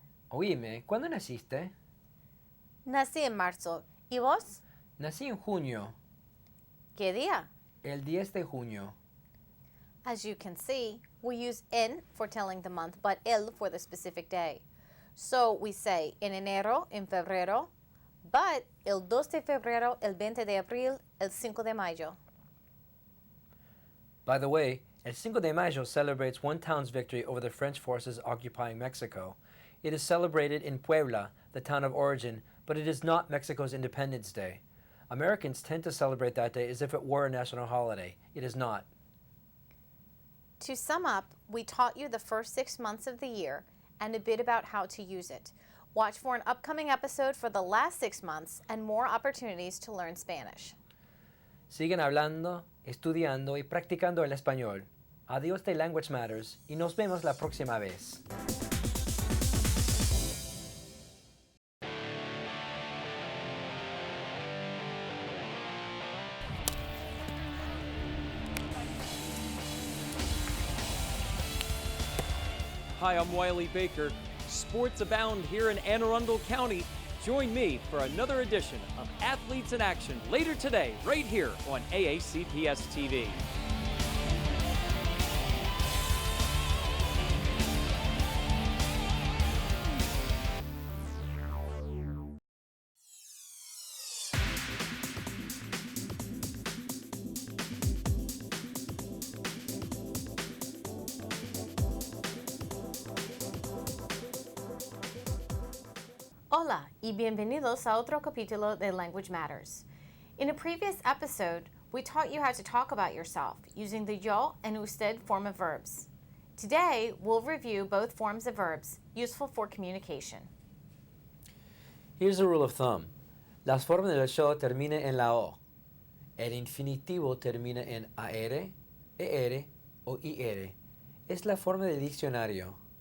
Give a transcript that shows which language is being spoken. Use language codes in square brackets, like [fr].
[es] Oíme, ¿cuándo naciste? Nací en marzo. ¿Y vos? Nací en junio, ¿Qué día? el 10 de junio. [en] As you can see, we use en for telling the month, but el for the specific day. So we say [es] en enero, en febrero, [en] but [es] el 2 de febrero, el 20 de abril, el 5 de mayo. [en] By the way, El 5 de Mayo celebrates one town's victory over the French forces occupying Mexico. It is celebrated in Puebla, the town of origin, but it is not Mexico's Independence Day. Americans tend to celebrate that day as if it were a national holiday. It is not. To sum up, we taught you the first 6 months of the year and a bit about how to use it. Watch for an upcoming episode for the last 6 months and more opportunities to learn Spanish. [es] Sigan hablando, estudiando y practicando el español. Adiós de Language Matters y nos vemos la próxima vez. [en] Hi, I'm Wiley Baker. Sports abound here in Anne Arundel County. Join me for another edition of Athletes in Action later today, right here on AACPS TV. [es] Hola y bienvenidos a otro capítulo de Language Matters. [en] In a previous episode, we taught you how to talk about yourself using the yo and usted form of verbs. Today, we'll review both forms of verbs useful for communication. Here's a rule of thumb. [es] Las formas del yo terminan en la O. El infinitivo termina en AR, ER o IR. Es la forma del diccionario.